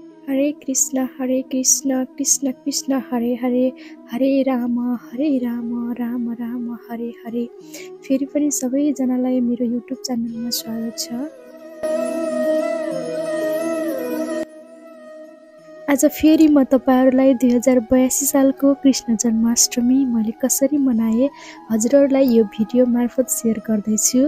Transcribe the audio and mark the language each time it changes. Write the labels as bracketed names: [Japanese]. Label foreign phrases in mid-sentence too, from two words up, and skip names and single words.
[Nepali] हरे कृष्ण कृष्ण कृष्ण हरे हरे हरे राम राम राम हरे हरे। फेरि पनि सबैजनालाई मेरो युट्युब च्यानलमा स्वागत छ। आज फेरि म तपाईहरुलाई 2082 सालको कृष्ण जन्माष्टमी मैले कसरी मनाए हजुरहरुलाई यो भिडियो मार्फत शेयर गर्दैछु।